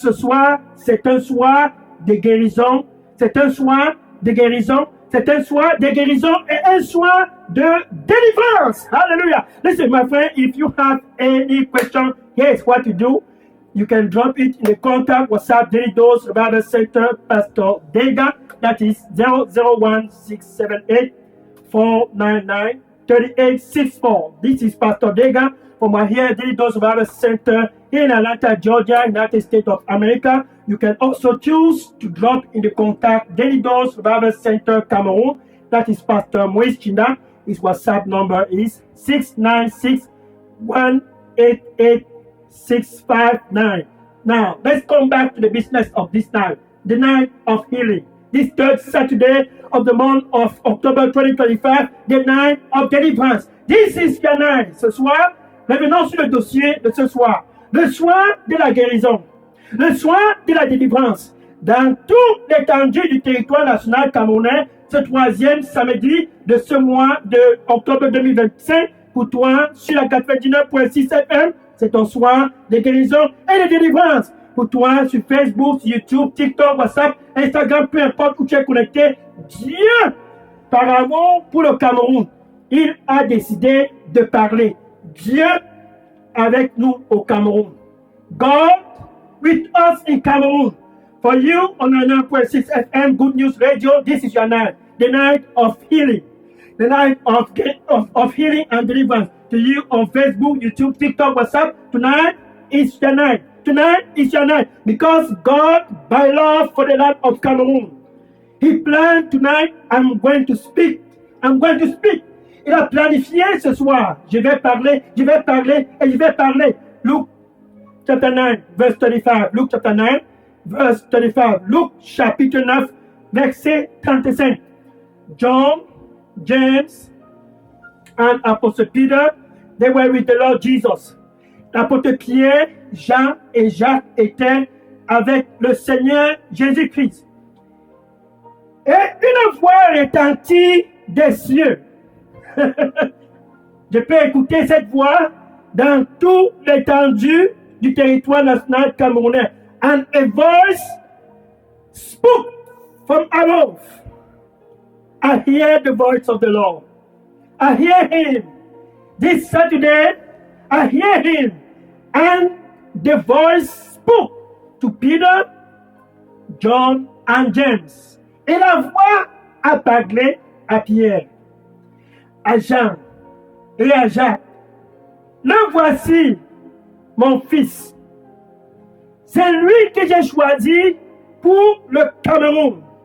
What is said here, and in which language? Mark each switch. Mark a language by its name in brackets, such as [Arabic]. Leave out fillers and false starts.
[French] Ce soir, c'est un soir de guérison. C'est un soir de guérison. C'est un soir de guérison et un soir de délivrance. Hallelujah. [English] Listen, my friend, if you have any question, here's what to do. You can drop it in the contact WhatsApp Daily Dose Revival Center, Pastor Dega. That is 001 678 499 3864. This is Pastor Dega from my here Daily Dose Revival Center in Atlanta, Georgia, United States of America. You can also choose to drop in the contact Daily Dose Revival Center Cameroon. That is Pastor Moïse Chinda. His WhatsApp number is 696 188 659. Now, let's come back to the business of this night, the night of healing. This third Saturday of the month of October 2025, the night of deliverance. This is your night. [French] Ce soir, revenons sur le dossier de ce soir. Le soir de la guérison. Le soir de la délivrance. Dans toute l'étendue du territoire national camerounais, ce troisième samedi de ce mois de octobre 2025, pour toi, sur la 99.6 FM, c'est ton soir de guérison et de délivrance. Pour toi, sur Facebook, sur YouTube, TikTok, WhatsApp, Instagram, peu importe où tu es connecté, Dieu, par amour pour le Cameroun, il a décidé de parler. Dieu avec nous au Cameroun. [English] God with us in Cameroon. For you on 99.6 FM Good News Radio, this is your night, the night of healing, the night of healing and deliverance. To you on Facebook, YouTube, TikTok, WhatsApp, tonight is your night. Tonight is your night because God, by love for the land of Cameroon, He planned tonight, I'm going to speak. I'm going to speak. [French] Il a planifié ce soir. Je vais parler et je vais parler. [English] Luke chapter 9, verse 35. Luke chapter 9, verse 35. [French] Luke chapitre 9, verset 35. [English] John, James, and Apostle Peter, they were with the Lord Jesus. [French] L'apôtre Pierre, Jean et Jacques étaient avec le Seigneur Jésus-Christ. Et une voix retentit des cieux. Je peux écouter cette voix dans toute l'étendue du territoire national camerounais. [English] And a voice spoke from above. I hear the voice of the Lord. I hear Him. This Saturday, I hear Him. And the voice spoke to Peter, John, and James. [French] Et la voix a parlé à Pierre, à Jean et à Jacques. Le voici, mon fils. C'est lui que j'ai choisi pour le Cameroun.